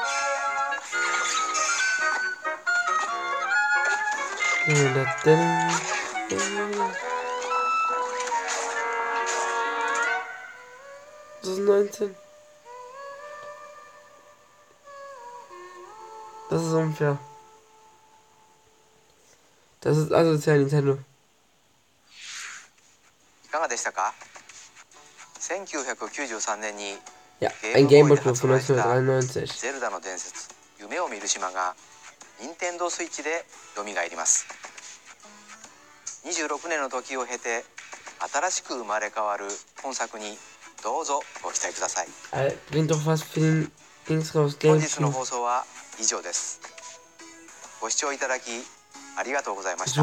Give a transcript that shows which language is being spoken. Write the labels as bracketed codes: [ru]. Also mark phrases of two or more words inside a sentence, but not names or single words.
[de] Das ist 19. Das ist unfair. Das ist asozial, Nintendo. [ja] いかがでしたか。1993年に [de] Ja, [ja] ゲ [de] ein [ja] ームボーイで Gameboy 発売した 1993. ゼルダの伝説夢を見る島が任天堂スイッチで蘇ります。26年の時を経て新しく生まれ変わる本作にどうぞご期待ください。 [de] Bringt doch was für den Dings raus. [ja] 本日の放送は以上です。ご視聴いただきありがとうございました。